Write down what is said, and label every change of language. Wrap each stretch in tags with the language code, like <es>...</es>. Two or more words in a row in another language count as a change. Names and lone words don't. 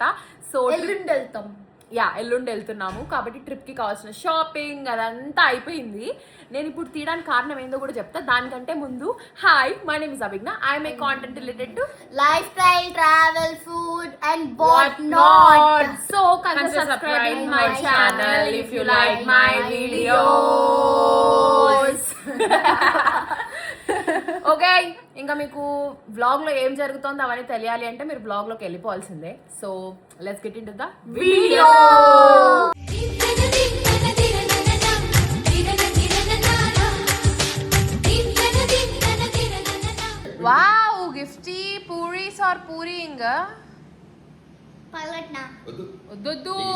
<te>సో ఎల్లుండి వెళ్తాం. ఎల్లుండి వెళ్తున్నాము కాబట్టి ట్రిప్కి కావాల్సిన షాపింగ్ అదంతా అయిపోయింది. నేను ఇప్పుడు తీయడానికి కారణం ఏందో కూడా చెప్తా.</te> <en>దానికంటే ముందు Hi, my name is Abhijna. I'm a content related to life style, travel, food and what not. సో subscribe my channel if you like my videos.</en> <te>ఓకే, ఇంకా మీకు వ్లాగ్ లో ఏం జరుగుతుందో అవన్నీ తెలియాలి అంటే మీరు వ్లాగ్ లోకి వెళ్ళిపోవాల్సిందే.</te> <en>So let's get into the video. Wow, gifty puris are pouring వద్దు.</en>